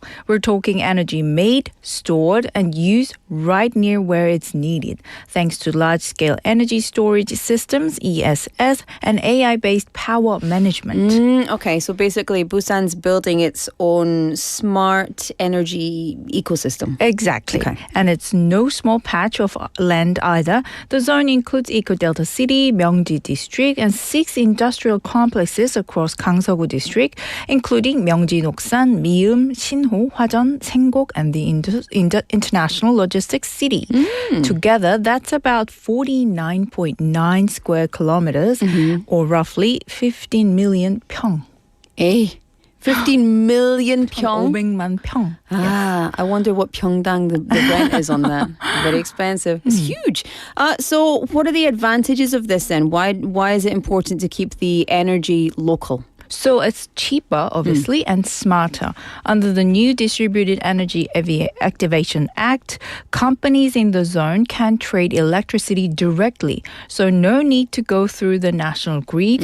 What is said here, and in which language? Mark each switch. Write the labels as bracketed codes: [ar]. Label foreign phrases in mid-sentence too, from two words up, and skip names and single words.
[en] We're talking energy made, stored, and used right near where it's needed, thanks to large-scale energy storage systems, ESS, and AI-based power management. Okay, so basically Busan's building its own smart energy ecosystem. Exactly. Okay. And it's no small patch of land either. The zone includes Eco-Delta City, Myeongji District, and 6 industrial complexes across Gangseogu District, including Myeongji Noksan, Mium, Sinho, Hwajeon, Senggok, and the International Logistics City. Together, that's about 49.9 square kilometers, or roughly 15 million 평. 15 million pyong. [ko] 500만 평. [en] I wonder what Pyeongdang the rent is on that. Very expensive. It's huge. So what are the advantages of this then? Why is it important to keep the energy local? So it's cheaper, obviously, and smarter. Under the new Distributed Energy Activation Act, companies in the zone can trade electricity directly, so no need to go through the national grid.